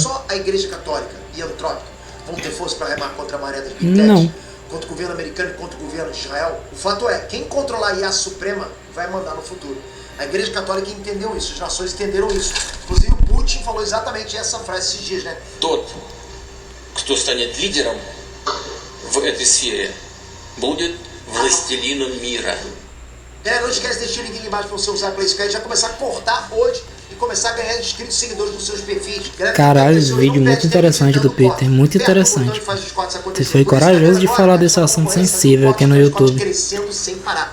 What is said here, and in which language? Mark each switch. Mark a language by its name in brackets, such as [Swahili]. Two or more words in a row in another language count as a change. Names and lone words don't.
[Portuguese] Só a Igreja Católica e a Anthropic vão ter força para remar contra a maré das [English] big techs? [Portuguese] Não. contra o governo americano e contra o governo de Israel. O fato é, quem controlar a IA Suprema vai mandar no futuro. A Igreja Católica entendeu isso, as nações entenderam isso. Inclusive o Putin falou exatamente essa frase esses dias, né? [Russian] Тот, кто станет лидером в этой сфере, будет властелином мира. [Portuguese] Galera, não esquece de deixar o link aqui embaixo para você usar Play Square, já começar a cortar hoje e começar a ganhar inscritos e seguidores nos seus perfis. Galera, caralho, esse vídeo muito interessante do Peter, muito interessante. Você foi corajoso de falar desse assunto sensível aqui no YouTube. Crescendo sem parar.